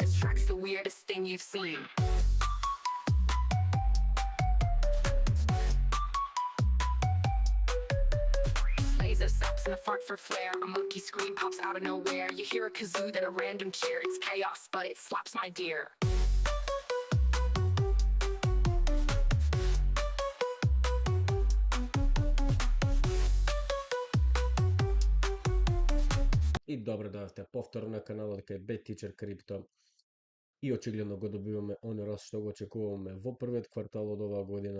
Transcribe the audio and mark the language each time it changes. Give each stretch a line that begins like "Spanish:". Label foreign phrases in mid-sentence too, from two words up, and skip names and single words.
English: This track's the weirdest thing you've seen. Laser stops and a fart for flair. A monkey scream pops out of nowhere. You hear a kazoo, then a random cheer. It's chaos, but it slaps my dear.
Macedonian: И добро дојавте повторно на каналот кај Bad Teacher Crypto. И очигледно го добиваме оној раст што го очекуваме во првиот квартал од оваа година.